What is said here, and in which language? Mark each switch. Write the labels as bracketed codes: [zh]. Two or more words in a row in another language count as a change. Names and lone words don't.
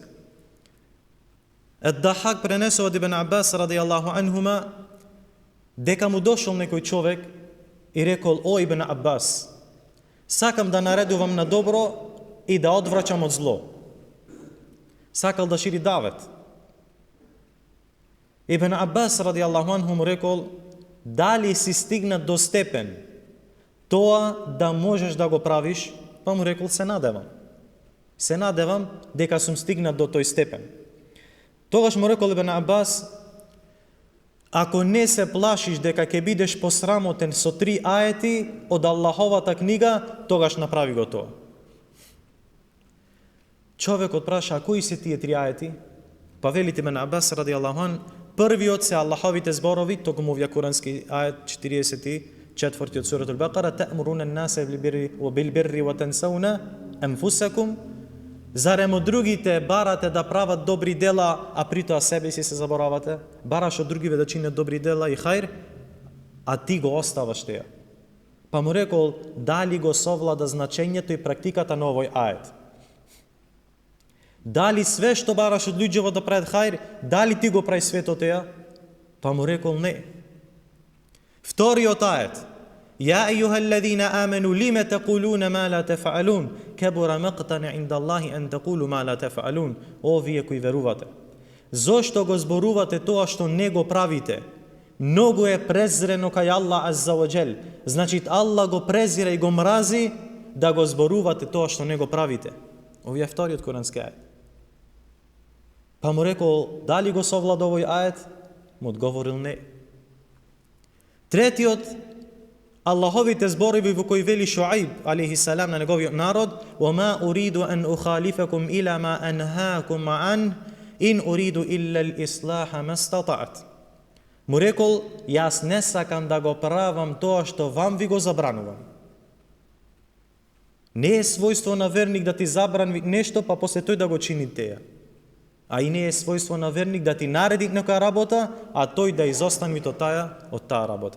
[mk] Ед-Дахак пренесува од Ибн Аббас [ar] رضي الله عنهما [mk] дека му дошол некој човек и рекол: о Ибн Аббас, сакам да наредувам на добро и да одврачам од зло. Сакал да шири давет. Ибн Аббас [ar] رضي الله عنه [mk] му рекол: дали си стигнат до степен тоа да можеш да го правиш? Па му рекол: се надевам. Се надевам дека сум стигнат до тој степен. Тогаш му рекол Ибн Аббас: ако не се плашиш дека ќе бидеш посрамотен со 3 аети од Аллаховата книга, тогаш направи го тоа. Човекот праша: а кои се тие 3 аети? Па вели Ибн Аббас [ar] رضي الله عن, [mk] првиот се Аллаховите зборови, токму овие курански ает 44 од сурат Ал-Бакара: [ar] تأمرون الناس بالبر وتنسون أنفسكم. [mk] Зарем од другите барате да прават добри дела, а притоа себе си се заборавате? Бараш од другиве да чинат добри дела и хајр, а ти го оставаш теа. Па му рекол: дали го совлада значењето и практиката на овој ает? Дали све што бараш од луѓето да прават хајр, дали ти го прави свето теа? Па му рекол: не. Вториот ает: [ar] يا أيها الذين آمنوا لم تقولون ما لا تفعلون كبر مقتا عند الله أن تقولوا ما لا تفعلون. [mk] О вие кои верувате, зошто го зборувате тоа што не го правите? Многу е презрено кај Аллах [ar] عز وجل. [mk] Значи Аллах го презира и го мрази да го зборувате тоа што не го правите. Овие вториот курански ает. Па му рекол: дали го совлада овој ает? Му одговорил: не. Третиот Аллаховите зборови во кои вели Шуајб [ar] عليه السلام [mk] на неговиот народ: [ar] وَمَا أُرِيدُ أَنْ أُخَالِفَكُمْ إِلَى مَا أَنْهَاكُمْ عَنْهُ إِنْ أُرِيدُ إِلَّا الْإِصْلَاحَ مَا اسْتَطَعْتُ. [mk] Му рекол: јас не сакам да го правам тоа што вам ви го забранувам. Не е својство на верник да ти забрани нешто, па после тој да го чини теја. А и не е својство на верник да ти нареди некоја работа, а тој да изостани од таа работа.